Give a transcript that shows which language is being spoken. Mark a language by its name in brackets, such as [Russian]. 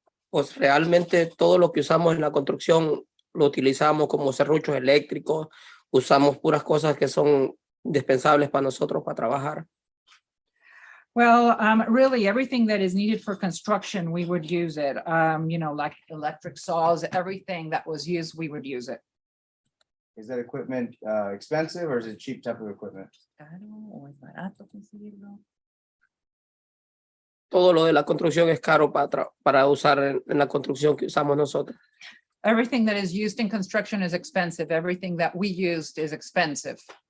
[Spanish] Pues realmente todo lo que usamos en la construcción lo utilizamos como serruchos eléctricos, usamos puras cosas que son indispensables para nosotros para trabajar. [English] Well, really, everything that is needed for construction, we would use it. You know, like electric saws, everything that was used, we would use it. Is that equipment expensive, or is it cheap type of equipment? [Spanish] Caro o es barato conseguirlo. Todo lo de la construcción es caro para usar en la construcción que usamos nosotros. [English] Everything that is used in construction is expensive. Everything that we used is expensive.